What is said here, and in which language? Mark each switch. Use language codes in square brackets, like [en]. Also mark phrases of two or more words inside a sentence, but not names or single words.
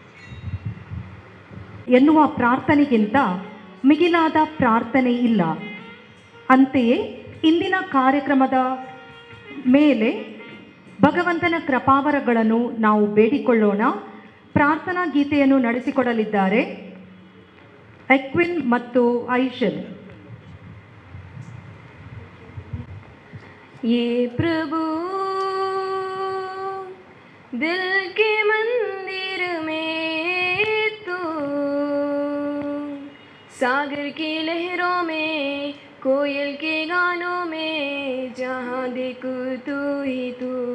[kn] ಎನ್ನುವ ಪ್ರಾರ್ಥನೆಗಿಂತ ಮಿಗಿಲಾದ ಪ್ರಾರ್ಥನೆ ಇಲ್ಲ. ಅಂತೆಯೇ ಇಂದಿನ ಕಾರ್ಯಕ್ರಮದ ಮೇಲೆ ಭಗವಂತನ ಕೃಪಾವರಗಳನ್ನು ನಾವು ಬೇಡಿಕೊಳ್ಳೋಣ. ಪ್ರಾರ್ಥನಾ ಗೀತೆಯನ್ನು ನಡೆಸಿಕೊಡಲಿದ್ದಾರೆ ಎಕ್ವಿನ್ ಮತ್ತು ಐಶಲ್. [hi] ये प्रभु दिल के मंदिर में तू, सागर की लहरों में, कोयल के गानों में, जहाँ देखो तू ही तू.